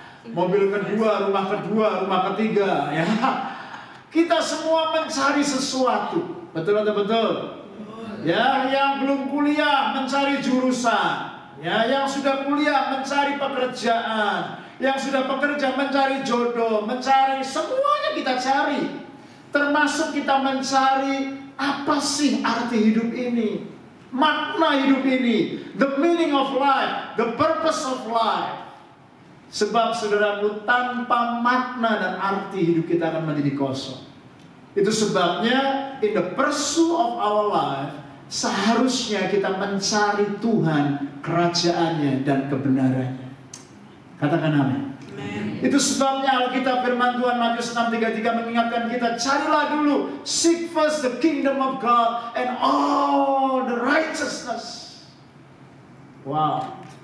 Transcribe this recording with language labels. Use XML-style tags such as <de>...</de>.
<id>Mobil kedua, rumah ketiga ya. Kita semua mencari sesuatu. Betul atau betul? Ya, yang belum kuliah mencari jurusan. Ya, yang sudah kuliah mencari pekerjaan. Yang sudah bekerja mencari jodoh, mencari semuanya kita cari. Termasuk kita mencari apa sih arti hidup ini? Makna hidup ini,</id> <en>the meaning of life, the purpose of life.</en> <id>Sebab saudaraku, tanpa makna dan arti hidup kita akan menjadi kosong. Itu sebabnya</id> <en>in the pursuit of our life,</en> <id>seharusnya kita mencari Tuhan, kerajaannya dan kebenarannya. Katakan amin. Itu sebabnya Alkitab firman Tuhan Matius 6:33 mengingatkan kita, carilah dulu,</id> <en>seek first the kingdom of God and all the righteousness.</en> <id>Wow.</id>